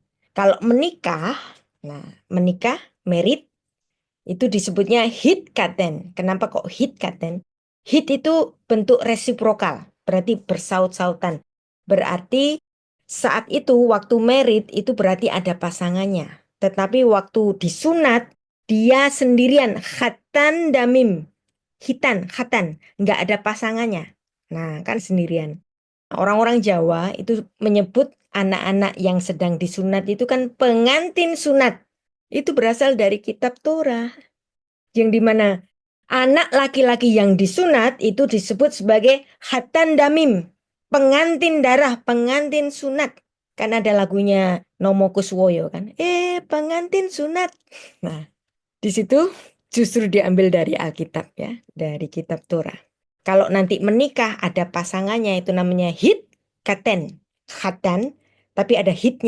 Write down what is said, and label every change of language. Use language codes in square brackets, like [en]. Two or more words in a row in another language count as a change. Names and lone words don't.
[id] Kalau menikah, menikah, married, itu disebutnya hitkaten. Kenapa kok hitkaten? Hit itu bentuk resiprokal, berarti bersaut-sautan. Berarti saat itu waktu married itu berarti ada pasangannya. Tetapi waktu disunat dia sendirian, [he] khatan damim. [id] Khatan, nggak ada pasangannya. Nah, kan sendirian. Orang-orang Jawa itu menyebut anak-anak yang sedang disunat itu kan pengantin sunat. Itu berasal dari kitab Torah. Yang dimana anak laki-laki yang disunat itu disebut sebagai [he] khatan damim. [id] Pengantin darah, pengantin sunat. Kan ada lagunya Nomo Kuswoyo kan. Pengantin sunat. Nah, di situ justru diambil dari Alkitab ya, dari kitab Torah. Kalau nanti menikah ada pasangannya itu namanya hit katen, khatan, tapi ada hitnya.